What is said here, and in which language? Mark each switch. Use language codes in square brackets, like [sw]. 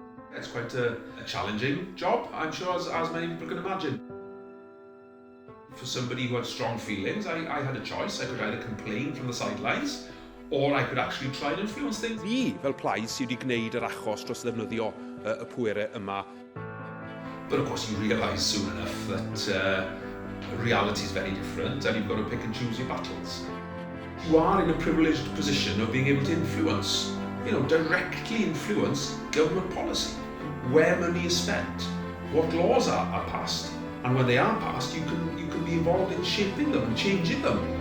[en] aspects, quite a challenging job, I'm sure, as many people can imagine. For somebody who had strong feelings, I had a choice. I could either complain from the sidelines, or I could actually try and influence things. [cy] Ni, fel plaid, sydd wedi gwneud yr achos dros ddefnyddio y pwerau yma. [en] But of course you realise soon enough that reality is very different and you've got to pick and choose your battles. You are in a privileged position of being able to influence, directly influence government policy, where money is spent, what laws are passed, and when they are passed, you can be involved in shaping them and changing them.